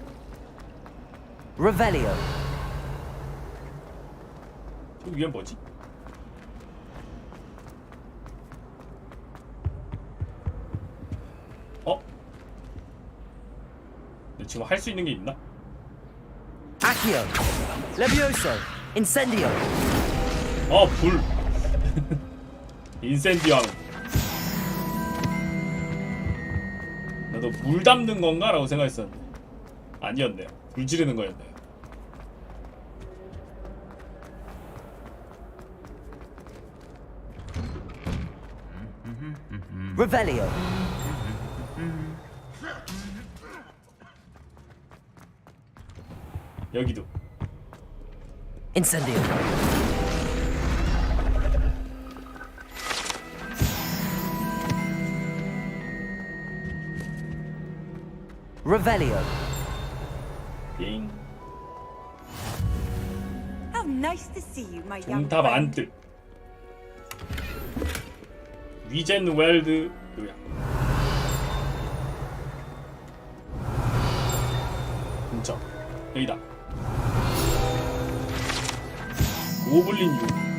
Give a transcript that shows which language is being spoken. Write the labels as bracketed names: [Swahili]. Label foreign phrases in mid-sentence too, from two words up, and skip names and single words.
[Korean] Revelio. 저 위엔 뭐지? 어? 근데 지금 할 수 있는 게 있나? Accio. Levioso. Incendio. 불. 인센디오 하면. 나도 물 담는 건가? 라고 생각했었는데 아니었네요. 불 지르는 거였네요. Revelio. 여기도. Incendio. Revelio. 빙. [English] How nice to see you, my young [Korean] 정답 안 [English] friend. [Korean] 뜰. 위젠 웰드 요약. 근처. 여기다. 고블린 유.